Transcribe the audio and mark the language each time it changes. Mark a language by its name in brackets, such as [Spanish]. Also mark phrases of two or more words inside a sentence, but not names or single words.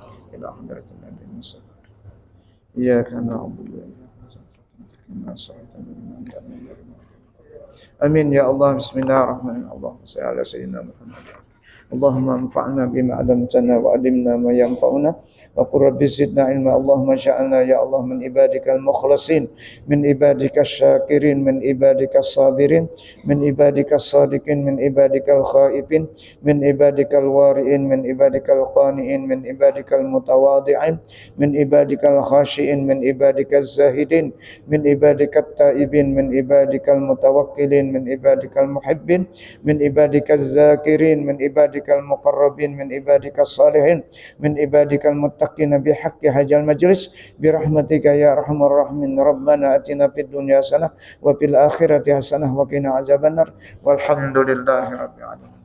[Arabic] إياك نعبد وآمين يا الله. بسم الله الرحمن الرحيم. اللهم صل على سيدنا محمد. اللهم انفعنا بما علمتنا وعلمنا ما ينفعنا وقر رب زدنا علما. اللهم اجعلنا يا الله من عبادك المخلصين، من عبادك الشاكرين، من عبادك الصابرين، من عبادك الصادقين، من عبادك الخائفين، من عبادك الورعين، من عبادك القانعين، من عبادك المتواضعين، من عبادك الخاشعين، من عبادك الزاهدين، من عبادك التائبين، من عبادك المتوكلين، من عبادك المحبين، من عبادك الذاكرين، من عبادك المقربين، من عبادك الصالحين، من عبادك المتقين بحق هذا المجلس برحمتك يا أرحم الراحمين. ربنا آتنا في الدنيا حسنة وفي الآخرة حسنة وقنا عذاب النار. والحمد لله رب العالمين.